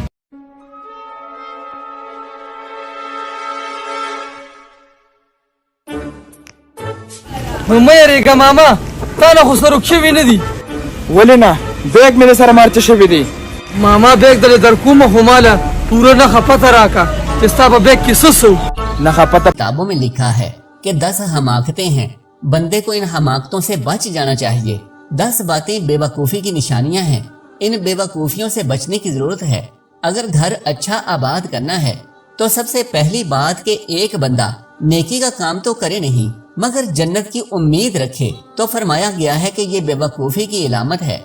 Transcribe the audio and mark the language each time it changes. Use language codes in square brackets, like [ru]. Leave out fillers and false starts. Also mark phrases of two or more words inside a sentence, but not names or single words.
[ps] مه یېرېږه ماما تا نه خو سروک شوي نه دي ولې نه بیگ مې سره مارچ شوی دی ماما بیگ دلې در کومه خو ماله پوره نښه پته راکړه چې ستا په بیگ کې څه څه و نه پتہ [ur] کتابوں میں لکھا ہے کہ 10 حماقتیں ہیں، بندے کو ان حماقتوں سے بچ جانا چاہیے. 10 باتیں بیوقوفی کی نشانیاں ہیں، ان بیوقوفیوں سے بچنے کی ضرورت ہے. اگر گھر اچھا آباد کرنا ہے تو سب سے پہلی بات کہ ایک بندہ نیکی کا کام تو کرے نہیں مگر جنت کی امید رکھے، تو فرمایا گیا ہے کہ یہ بیوقوفی کی علامت ہے.